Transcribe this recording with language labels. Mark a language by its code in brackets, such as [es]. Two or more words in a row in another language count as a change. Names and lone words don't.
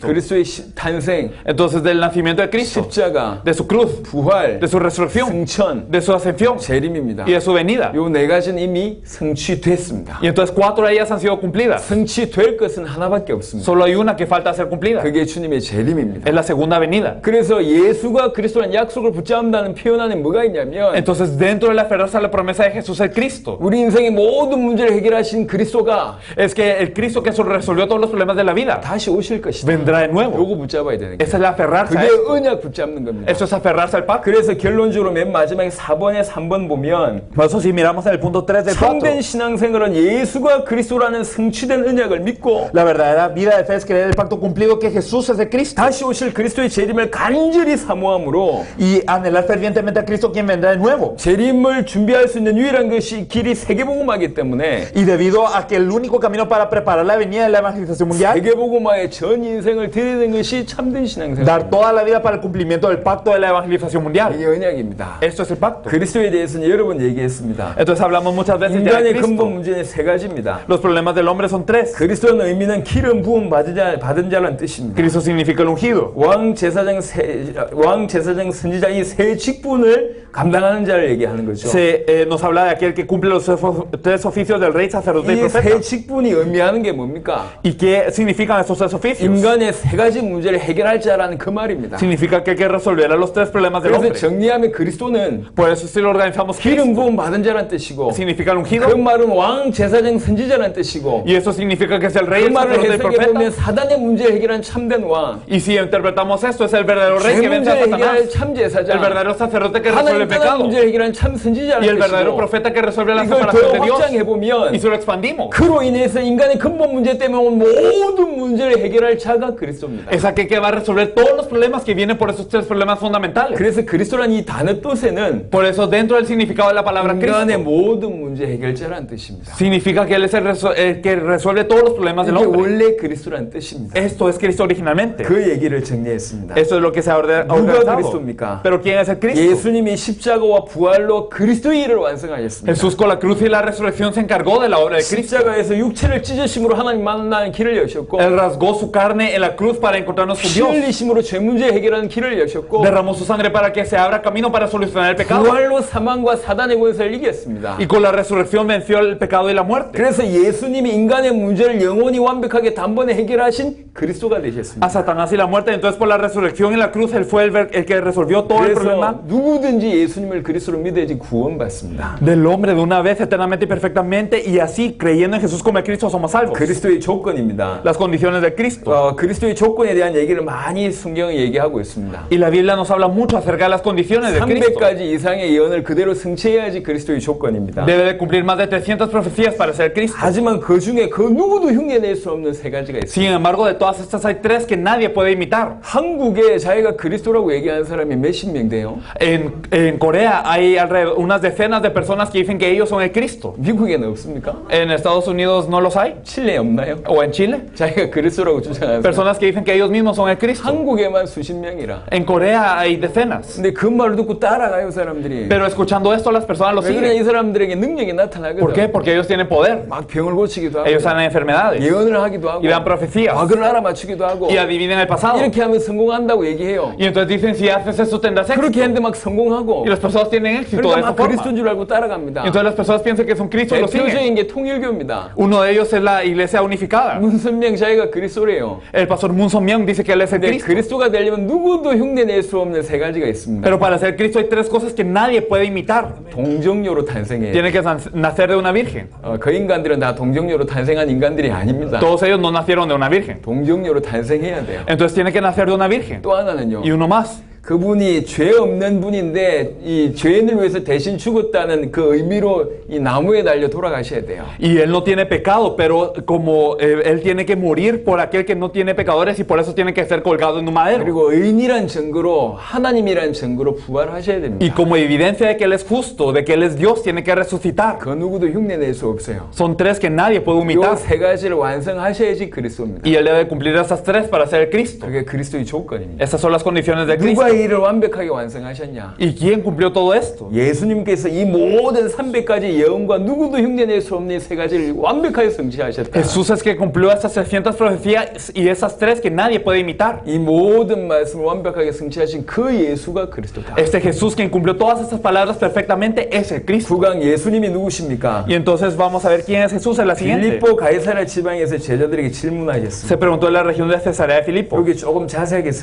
[ko] 그리스도의 탄생, [es] Entonces, del nacimiento de Cristo, [ko] 십자가, [es] de su cruz, [ko] 부활, [es] de su resurrección, [ko] 승천, [es] de su ascensión [ko] 재림입니다. [es] y de su venida. [ko] 요 네 가지는 이미 성취됐습니다. [es] Y entonces 4 de ellas han sido cumplidas. [ko] 성취될 것은 하나밖에 없습니다. [es] Solo hay una que falta ser cumplida. [ko] 그게 주님의 재림입니다. [es] Es la segunda venida. [ko] 그래서 예수가 그리스도라는 약속을 붙잡는다는 표현 안에 뭐가 있냐면 [es] Entonces, dentro de la aferrarse a la promesa de Jesús el Cristo, [ko] 우리 인생의 모든 문제를 해결하신 그리스도가 [es] es que el Cristo que resolvió todos los problemas de la vida [ko] 다시 오실 것이다. [es] vendrá de nuevo. [ko] 요거 붙잡아야 되는 거예요. [es] Esa es la aferrarse a [ko] 그게 [es] esto. [ko] 언약 붙잡는 겁니다. [es] Eso es aferrarse al pacto. [ko] 그래서 결론적으로 맨 마지막에 4번에 3번 보면 [es] Por eso si miramos en el punto 3 del 4, [ko] 참된 신앙생활은 예수가 그리스도라는 성취된 언약을 믿고 [es] la verdadera vida de fe es creer el pacto cumplido que Jesús es el Cristo [ko] 다시 오실 그리스도의 재림을 간절히 사모함으로 [es] y anhelar fervientemente a Cristo quien vendrá de nuevo. [ko] 재림을 준비할 수 있는 유일한 것이 길이 세계복음화이기 때문에 [es] Y debido a que el único camino para preparar la venida de la evangelización mundial, [ko] 세계복음화에 전 인생을 드리는 것이 참된 신앙생활. [es] dar toda la vida para el cumplimiento del pacto de la evangelización mundial. [ko] 이게 언약입니다. [es] Esto es el pacto. [ko] 그리스도에 대해서는 여러 번 얘기했습니다. [es] Entonces hablamos muchas veces ya de [ko] 인간의 근본 [es] Cristo. [ko] 문제는 세 가지입니다. [es] Los problemas del hombre son tres. [ko] 그리스도는 의미는 기름 부음 받은 자라는 뜻입니다. [es] Cristo significa el ungido. [ko] 왕 제사장 선지자 이 세 직분을 감당하는 자를 얘기하는 거죠. [es] Nos habla de aquel que cumple los tres oficios del rey, sacerdote y [ko] 이 [es] profeta. [ko] 세 직분이 의미하는 게 뭡니까? [es] ¿Y qué significan estos tres oficios? [ko] 인간의 세 가지 문제를 해결할 자라는 그 말입니다. [es] Significa que hay que resolver los tres problemas del [ko] 그래서 [es] hombre. [ko] 정리하면 그리스도는 [es] Por eso si lo organizamos, [ko] 기름 부음 받은 자라는 뜻이고 [es] significa el ungido. [ko] 그 말은 왕 제사장 선지자라는 뜻이고 [es] Y eso significa que es el rey, [ko] 그 [es] el [ko] 말을 [es] sacerdote y [ko] 해석해 보면 [es] profeta. [ko] 사단의 문제를 해결한 참된 왕, [es] Y si interpretamos esto, es el verdadero rey [ko] 죄 [es] que vence a [ko] 문제를 해결한 [es] Satanás. [ko] 참 [es] El [ko] 제사장, [es] verdadero sacerdote que resuelve [ko] 하나님 [es] el [ko] 떠난 [es] pecado. [ko] 문제를 해결한 참 [es] Y [ko] 선지자라는 [es] el verdadero [ko] 뜻이고 [es] profeta que resuelve la [ko] 이걸 [es] separación [ko] 더 [es] de Dios. [ko] 확장해 보면 [es] Y si lo expandimos, [ko] 그로 인해서 인간의 근본 문제 때문에 온 모든 문제를 해결할 자가 그리스도입니다. [es] es aquel que va a resolver todos los problemas que vienen por esos tres problemas fundamentales. [ko] 그래서 그리스도라는 이 단어 뜻에는 [es] Por eso dentro del significado de la palabra [ko] 인간의 [es] Cristo, [ko] 모든 문제 해결자라는 뜻입니다. [es] significa que Él es el que resuelve todos los problemas del [ko] 이게 [es] hombre. [ko] 원래 그리스도라는 뜻입니다. [es] Esto es Cristo originalmente. [ko] 그 얘기를 정리했습니다. [es] Esto es lo que se ha [ko] 누가 [es] organizado. [ko] 그리스도입니까? [es] Pero ¿quién es el Cristo? [ko] 예수님이 십자가와 부활로 그리스도의 일을 완성하셨습니다. [es] Jesús con la cruz y la resurrección se encargó de la obra de Cristo. [ko] 십자가에서 육체를 찢으심으로 하나님 만나는 길을 여셨고 [es] Él rasgó su carne en la cruz para encontrarnos con [ko] 피 [es] Dios. [ko] 흘리심으로 죄 문제 해결하는 길을 여셨고 [es] Derramó su sangre para que se abra camino para solucionar el pecado. [ko] 부활로 사망과 사단의 권세를 이겼습니다. [es] Y con la resurrección venció el pecado y la muerte. [ko] 그래서 예수님이 인간의 문제를 영원히 완벽하게 단번에 해결하신 그리스도가 되셨습니다. [es] A Satanás y la muerte. Entonces por la resurrección y la cruz Él fue el que resolvió todo el [ko] 그래서 [es] problema [ko] 누구든지 예수님을 그리스도로 믿어야지 구원받습니다. [es] del hombre de una vez eternamente y perfectamente, y así creyendo en Jesús como el Cristo somos salvos. [ko] 그리스도의 조건입니다. [es] Las condiciones de Cristo. [ko] 그리스도의 조건에 대한 얘기를 많이 성경이 얘기하고 있습니다. [es] Y la Biblia nos habla mucho acerca de las condiciones de Cristo. [ko] 300가지 이상의 예언을 그대로 성취해야지 그리스도의 조건입니다. [es] Debe de cumplir más de 300 profecías para ser Cristo. [ko] 하지만 그 중에 그 누구도 흉내낼 수 없는 세 가지가 있습니다. [es] Sin embargo, de todas estas hay tres que nadie puede imitar. [ko] 한국에 자기가 그리스도라고 얘기하는 사람이 몇십 명 돼요? [es] En Corea hay alrededor unas decenas de personas que dicen que ellos son el Cristo. [ko] 미국에는 없습니까? [es] En Estados Unidos no los hay. [ko] 칠레에 없나요? [es] O en Chile. [ko] 자기가 그리스도라고 주장하는 사람. [es] Personas que dicen que ellos mismos son el Cristo. [ko] 한국에만 수십 명이라. [es] En Corea hay decenas. [ko] 근데 그 말을 듣고 따라가요 사람들이. [es] Pero escuchando esto, las personas lo [ko] 왜 그러냐, 이 [es] siguen. [ko] 사람들에게 능력이 나타나거든. [es] ¿Por qué? Porque ellos tienen poder. [ko] 막 병을 고치기도 하고 [es] Ellos sanan enfermedades. [ko] 예언을 하기도 하고 [es] Y dan profecías. [ko] 과거를 알아맞추기도 하고 [es] Y adivinen el pasado. [ko] 이렇게 하면 성공한다고 얘기해요. [es] Y entonces dicen, si haces eso tendrás [ko] 그렇게 [es] éxito. [ko] 했는데 막 성공하고 [es] Y las personas tienen éxito de [ko] 그러니까 [es] esa [ko] 막 [es] forma. [ko] 그리스도인 줄 알고 따라갑니다. [es] Y entonces las personas piensan que son Cristo y lo siguen. [ko] 대표적인 게 통일교입니다. [es] Uno de ellos es la Iglesia Unificada. [ko] 문선명 자기가 그리스도래요. [es] El pastor Moon Song-myung dice que él es el [ko] 근데 [es] Cristo. [ko] 그리스도가 되려면 누구도 흉내낼 수 없는 세 가지가 있습니다. [es] Pero para ser Cristo hay tres cosas que nadie puede imitar. [ko] 동정녀로 탄생해요. [es] Tiene que nacer de una virgen. [ko] 그 인간들은 다 동정녀로 탄생한 인간들이 아닙니다. [es] Todos ellos no nacieron de una virgen. [ko] 동정녀로 탄생해야 돼요. [es] Entonces tiene que nacer de una virgen. [ko] 또 하나는요. [es] Y uno más. [ko] 그분이 죄 없는 분인데 이 죄인을 위해서 대신 죽었다는 그 의미로 이 나무에 달려 돌아가셔야 돼요. [es] Y él no tiene pecado, pero como él tiene que morir por aquel que no tiene pecadores y por eso tiene que ser colgado en un madero. [ko] 그리고 의인이란 증거로 하나님이란 증거로 부활하셔야 됩니다. [es] Y como evidencia de que él es justo, de que él es Dios, tiene que resucitar. [ko] 그 누구도 흉내낼 수 없어요. [es] Son tres que nadie puede [ko] 이 [es] imitar. [ko] 세 가지를 완성하셔야지 그리스도입니다. [es] Y él debe cumplir esas tres para ser el Cristo. [ko] 그게 그리스도의 조건입니다. [es] Esas son las condiciones de Cristo. [ko] 누가 이 일을 완벽하게 완성하셨냐? [es] ¿Y quién cumplió todo esto? [ko] 예수님께서 이 모든 300가지 예언과 누구도 흉내낼 수 없는 세 가지를 완벽하게 성취하셨다. [es] Jesús es que cumplió estas 300 profecías y esas tres que nadie puede imitar. [ko] 이 모든 말씀을 완벽하게 성취하신 그 예수가 그리스도다. [es] Este Jesús quien cumplió todas estas palabras perfectamente es el Cristo. [ko] 구강 예수님이 누구십니까? [es] Y entonces vamos a ver quién es Jesús en la siguiente. [ko] 빌립보 가이사랴 지방에서 제자들에게 질문하셨습니다. [es] Se preguntó en la región de Cesarea de Filipo. [ko] 여기 조금 자세하게 설명했습니다.